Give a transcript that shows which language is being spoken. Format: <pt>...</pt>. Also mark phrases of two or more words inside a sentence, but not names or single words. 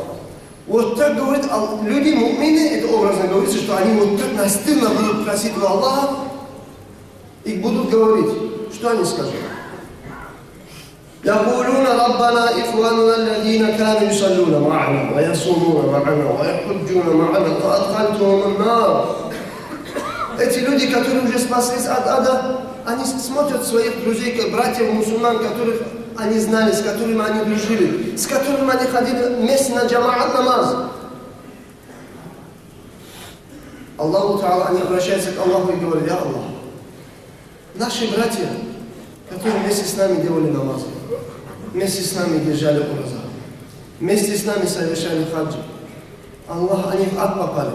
<ru>Вот так говорит люди, му'мины, это образно говорится, что они вот так настырно будут просить у Аллаха и будут говорить, что они скажут.</ru> <ar>يقولون ربنا إخواننا الذين كانوا يصلون معنا ويصومون معنا ويحجون معنا فأدخلتهم النار.</ar> <ru>Эти люди, которые уже спаслись от ада, они смотрят своих друзей, как братьев мусульман, которых они знали, с которыми они дружили, с которыми они ходили вместе на джамаат намаз. Аллаху Та'ала, они обращаются к Аллаху и говорят: «Я Аллах, наши братья, которые вместе с нами делали намазы, вместе с нами держали ураза, вместе с нами совершали хаджи, Аллах, они в ад попали.</ru>